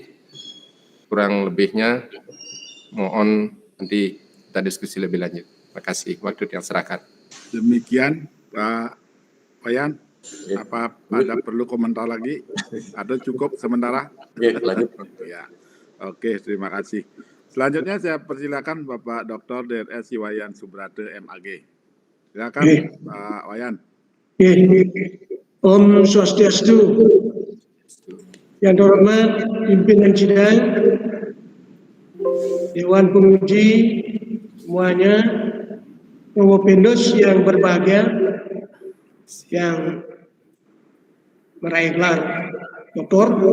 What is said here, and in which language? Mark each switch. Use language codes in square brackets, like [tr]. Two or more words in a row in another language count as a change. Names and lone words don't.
[id] Kurang lebihnya mohon nanti kita diskusi lebih lanjut. Terima kasih waktu yang serahkan. Demikian Pak Wayan. Apa ada perlu komentar lagi? Ada cukup sementara? Oke, lanjut. Ya. Oke, terima kasih. Selanjutnya saya persilakan Bapak Dr. DRS Iwayan Subrate MAG. Silakan Pak Wayan. Om Swastiastu. Yang terhormat pimpinan sidang, Dewan Penguji semuanya, Provendus yang berbahagia, yang meraih gelar doktor.